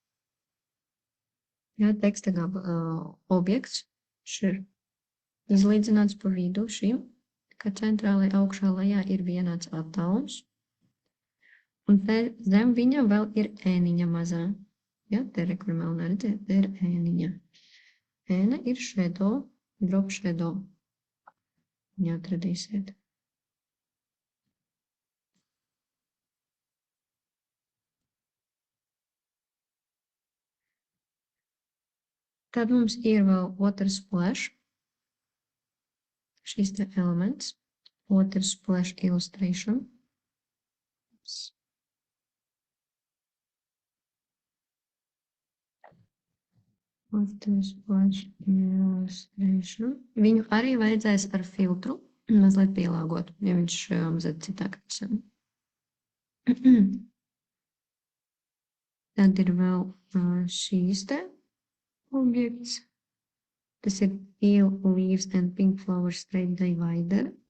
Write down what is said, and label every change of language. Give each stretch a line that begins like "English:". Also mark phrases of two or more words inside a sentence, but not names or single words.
Latvian: Jā, teksta objekts ir izlīdzināts pa vidu šim, ka centrālajā augšā lejā ir vienāds attālums. Un te zem viņa vēl ir ēniņa mazā. Jā, te re, kur melnā redzēt, te ir ēniņa. Ēna ir
English: shadow, drop shadow.
Latvian: Viņa atradīsiet. Tad mums ir vēl
English: water splash.
Latvian: Šis te elements.
English: Water splash illustration. Water splash illustration.
Latvian: Viņu arī vajadzēs ar filtru mazliet pielāgot, ja viņš mazliet citāks. Tad ir vēl šīs te objekts. Tas ir Peel Leaves and Pink Flower Straight Divider.